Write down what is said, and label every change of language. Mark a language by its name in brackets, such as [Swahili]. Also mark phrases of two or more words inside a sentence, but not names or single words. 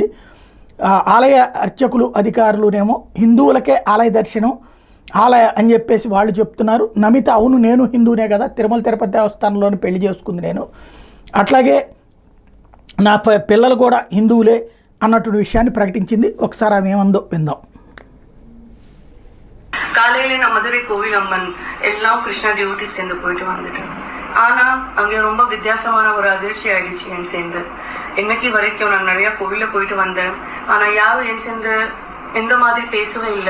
[Telugu] ఆలయ అర్చకులు అధికారులునేమో హిందువులకే ఆలయ దర్శనం ఆలయ అని చెప్పేసి వాళ్ళు చెప్తున్నారు. నమిత అవును నేను హిందువునే కదా, తిరుమల తిరుపతి దేవస్థానంలోని పెళ్లి చేసుకుంది నేను, అట్లాగే నా పిల్లలు కూడా హిందువులే అన్నటువంటి విషయాన్ని ప్రకటించింది. ఒకసారి ఆమె ఏమందో విందాం. [Tamil] காலையில நான் மதுரை கோவில் அம்மன் எல்லாம் கிருஷ்ணா டியூட்டி சேர்ந்து போயிட்டு வந்துட்டேன். ஆனா அங்கே ரொம்ப வித்தியாசமான ஒரு அதிர்ச்சி ஆயிடுச்சு என் சேர்ந்து. இன்னைக்கு வரைக்கும் நான் நிறைய கோவில போயிட்டு வந்தேன். ஆனா யாரும் என் சேர்ந்து எந்த மாதிரி பேசவே இல்லை.